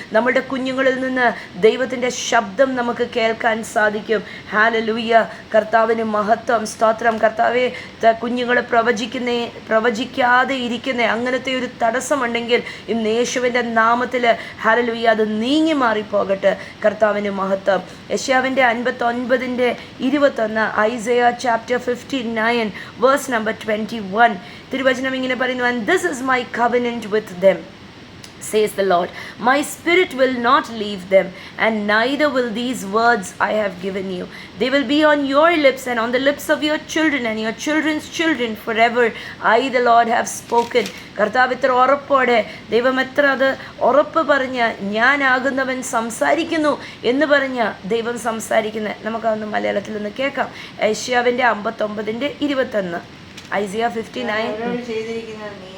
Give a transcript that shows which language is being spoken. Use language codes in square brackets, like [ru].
[ml] നമ്മുടെ കുഞ്ഞുങ്ങളിൽ നിന്ന് ദൈവത്തിൻ്റെ ശബ്ദം നമുക്ക് കേൾക്കാൻ സാധിക്കും. ഹല്ലേലൂയ. കർത്താവിന് മഹത്വം. സ്തോത്രം. കർത്താവെ, കുഞ്ഞുങ്ങൾ പ്രവചിക്കാതെ ഇരിക്കുന്ന അങ്ങനത്തെ ഒരു തടസ്സമുണ്ടെങ്കിൽ ഇന്ന് യേശുവിൻ്റെ നാമത്തിൽ ഹല്ലേലൂയ അത് നീങ്ങി മാറിപ്പോകട്ടെ. കർത്താവിന് മഹത്വം. യെശയ്യാവിൻ്റെ 59:21, ഐസയ ചാപ്റ്റർ 59 വേഴ്സ് നമ്പർ 21 തിരുവചനം ഇങ്ങനെ പറയുന്നു, [en] and this is my covenant with them, says the Lord. My spirit will not leave them, and neither will these words I have given you. They will be on your lips and on the lips of your children and your children's children forever. I, the Lord, have spoken. [ml] കർത്താവ് ഇത്ര ഉറപ്പോടെ, ദൈവം എത്ര അത് ഉറപ്പ് പറഞ്ഞ് ഞാനാകുന്നവൻ സംസാരിക്കുന്നു എന്ന് പറഞ്ഞ് ദൈവം സംസാരിക്കുന്നത് നമുക്കതൊന്ന് മലയാളത്തിൽ നിന്ന് കേൾക്കാം. യെശയ്യാവിൻ്റെ 59:21, ഐസയ 59.